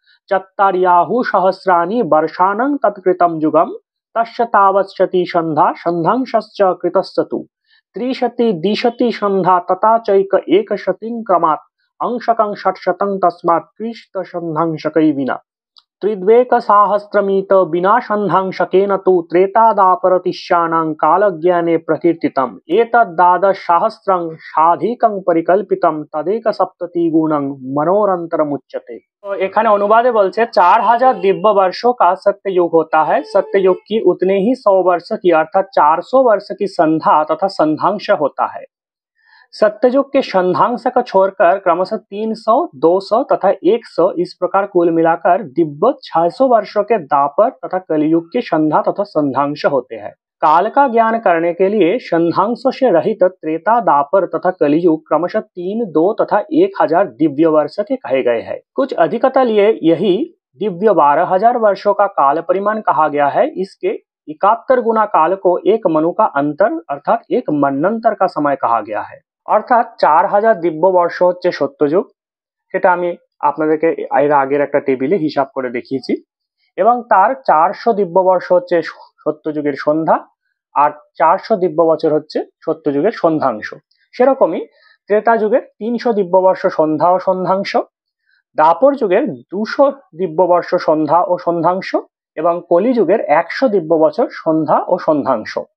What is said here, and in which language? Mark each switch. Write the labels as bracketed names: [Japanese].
[Sanskrit] চত্তার্যাহু সহস্রাণি বর্ষাণং তৎকৃতম যুগম তস্য তাবৎসতি সন্ধ্যা সন্ধ্যাংশশ্চ কৃতস্তু ত্রিশতি দ্বিশতি সন্ধ্যা তথা চৈক একশতিং ক্রমাৎ अंशकं षट्शतं तस्मात् कृष्ण सन्धांशकै विना त्रिद्वेक सहस्रमित विना सन्धांशकेन तु त्रेतादापरतिष्याणां कालज्ञाने प्रकीर्तितम् एतद् द्वादशसहस्रं साधिकं परिकल्पितं तदेक सप्तति गुणं मनोरंतरमुच्यते। [Hindi] तो [Bangla] এখানে অনুবাদে বলছে [Hindi] 4000 दिव्य वर्षों का सत्ययुग होता है, सत्ययुग की उतने ही 100 वर्ष की अर्थात 400 वर्ष की संध्या तथा संधांश होता है। सत्ययुग के संधांश को छोड़कर क्रमशः 300, 200 तथा 100 इस प्रकार कुल मिलाकर दिव्य 600 वर्षों के दापर तथा कलियुग के संधा तथा संधांश होते हैं। काल का ज्ञान करने के लिए संधांश से रहित त्रेता, दापर तथा कलियुग क्रमशः 3, 2 तथा 1000 दिव्य वर्ष के कहे गए हैं। कुछ अधिकता लिए यही दिव्य 12,000 वर्षों का काल परिमाण कहा गया है। इसके 71 गुना काल को एक मनु का अंतर अर्थात एक मन्वंतर का समय कहा गया है। [Bangla] অর্থাৎ 4000 দিব্য বর্ষ হচ্ছে সত্যযুগ, সেটা আমি আপনাদেরকে এর আগের একটা টেবিলে হিসাব করে দেখিয়েছি, এবং তার 400 দিব্য বর্ষ হচ্ছে সত্যযুগের সন্ধ্যা, আর 400 দিব্য বছর হচ্ছে সত্যযুগের সন্ধ্যাংশ। সেরকমই ত্রেতা যুগের 300 দিব্য বর্ষ সন্ধ্যা ও সন্ধ্যাংশ, দাপর যুগের 200 দিব্য বর্ষ সন্ধ্যা ও সন্ধ্যাংশ, এবং কলিযুগের 100 দিব্য বছর সন্ধ্যা ও সন্ধ্যাংশ।